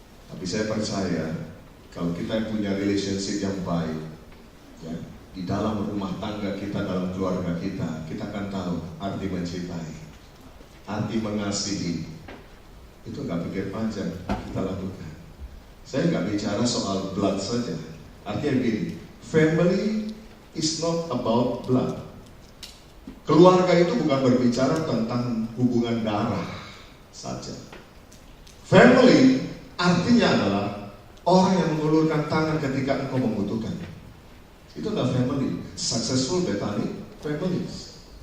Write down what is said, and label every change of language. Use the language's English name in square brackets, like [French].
[Indonesian] Tapi saya percaya, kalau kita punya relationship yang baik, ya, di dalam rumah tangga kita, dalam keluarga kita, kita akan tahu arti mencintai, arti mengasihi. Itu nggak pikir panjang, kita lakukan. Saya nggak bicara soal blood saja. Artinya begini, [English] family is not about blood. [Indonesian] Keluarga itu bukan berbicara tentang hubungan darah saja. Family artinya adalah orang yang mengulurkan tangan ketika engkau membutuhkan. Itu adalah family. [English] Successful Bethany families.